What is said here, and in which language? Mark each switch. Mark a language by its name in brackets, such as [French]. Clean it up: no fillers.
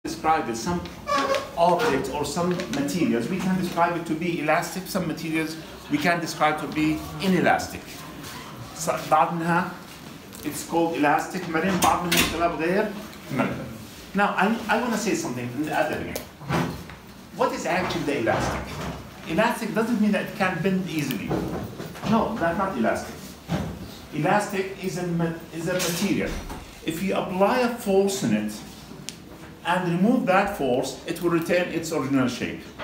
[English] describe it, some objects or some materials, we can describe it to be elastic. Some materials we can describe to be inelastic. [Arabic] بعض منها [English] it's called elastic [Arabic] مرن, بعض منها اختلاف غير مرن. [English] Now I want to say something in the other way. What is actually the elastic? Elastic doesn't mean that it can bend easily. No, that's not elastic. Elastic is a material. If you apply a force in it and remove that force, it will retain its original shape.